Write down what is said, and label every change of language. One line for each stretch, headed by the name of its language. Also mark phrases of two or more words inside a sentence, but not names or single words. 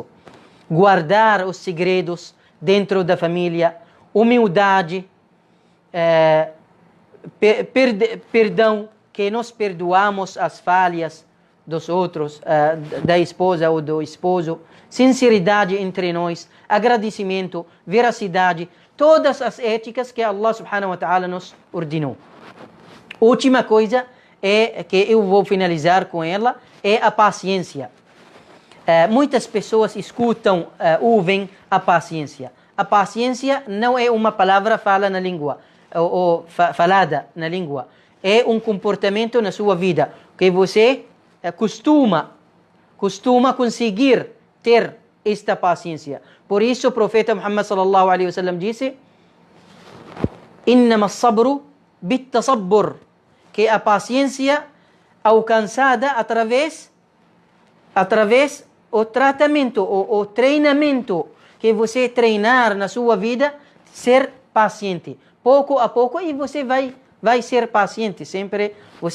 Portuguese: Guardar os segredos dentro da família, humildade, perdão, que nós perdoamos as falhas dos outros, da esposa ou do esposo, sinceridade entre nós, agradecimento, veracidade, todas as éticas que
Arabic: الله سبحانه وتعالى
Portuguese: nos ordenou. Última coisa que eu vou finalizar com ela é a paciência. Muitas pessoas escutam, ouvem a paciência. A paciência não é uma palavra falada na língua, é um comportamento na sua vida que você costuma conseguir ter esta paciência. Por isso o profeta Muhammad
Arabic: صلى الله عليه وسلم
Portuguese: disse:
Arabic: "إنما الصبر بالتصبر",
Portuguese: que a paciência alcançada através o tratamento, o treinamento, que você treinar na sua vida, ser paciente. Pouco a pouco e você vai ser paciente.